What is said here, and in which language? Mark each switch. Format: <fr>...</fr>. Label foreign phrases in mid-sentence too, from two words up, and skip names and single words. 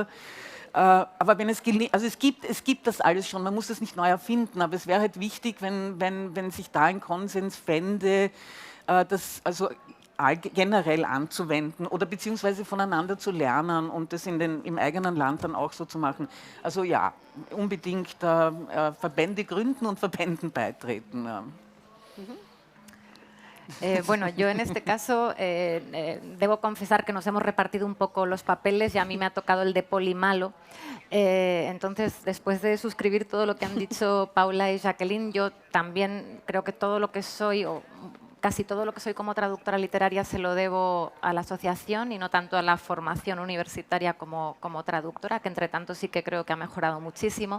<de>Aber wenn es gelingt, also es gibt das alles schon, man muss das nicht neu erfinden, aber es wäre halt wichtig, wenn sich da ein Konsens fände, das also generell anzuwenden oder beziehungsweise voneinander zu lernen und das im eigenen Land dann auch so zu machen. Also ja, unbedingt Verbände gründen und Verbänden beitreten. Ja.</de> <es>Bueno, yo en este caso debo confesar que nos hemos repartido un poco los papeles y a mí me ha tocado el de poli malo. Entonces, después de suscribir todo lo que han dicho Paula y Jacqueline, yo también creo que todo lo que soy, o casi todo lo que soy como traductora literaria, se lo debo a la asociación y no tanto a la formación universitaria como traductora, que entre tanto sí que creo que ha mejorado muchísimo.</es>